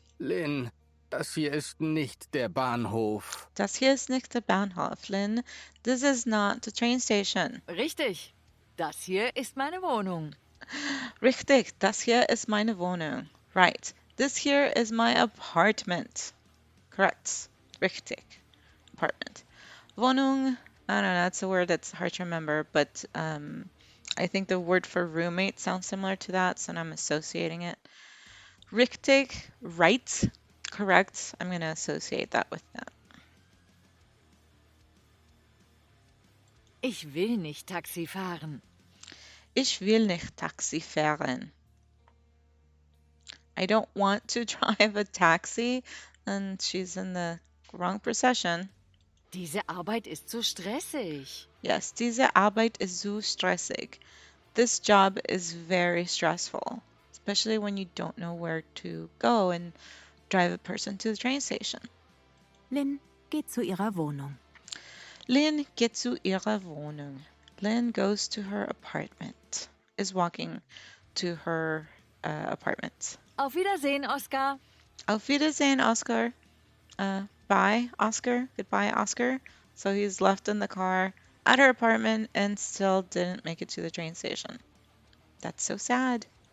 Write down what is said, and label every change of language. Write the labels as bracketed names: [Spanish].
[German] Lynn, das hier ist nicht der Bahnhof. Das hier ist nicht der Bahnhof, Lynn. [English] This is not the train station. [German] Richtig. Das hier ist meine Wohnung. Richtig, das hier ist meine Wohnung. [English] Right. This here is my apartment. Correct. Richtig. Apartment. Wohnung, I don't know, that's a word that's hard to remember, but I think the word for roommate sounds similar to that, so I'm associating it. Richtig, right, correct. I'm going to associate that with that. [German] Ich will nicht Taxi fahren. Ich will nicht Taxi fahren. [English] I don't want to drive a taxi, and she's in the wrong procession. [German] Diese Arbeit ist zu stressig. Yes, diese Arbeit ist so stressig. [English] This job is very stressful, especially when you don't know where to go and drive a person to the train station. [German] Lynn geht zu ihrer Wohnung. Lynn geht zu ihrer Wohnung. [English] Lynn goes to her apartment, is walking to her apartment. [German] Auf Wiedersehen, Oskar. Auf Wiedersehen, [English] Oscar. Bye, Oscar. Goodbye, Oscar. So he's left in the car at her apartment and still didn't make it to the train station. That's so sad.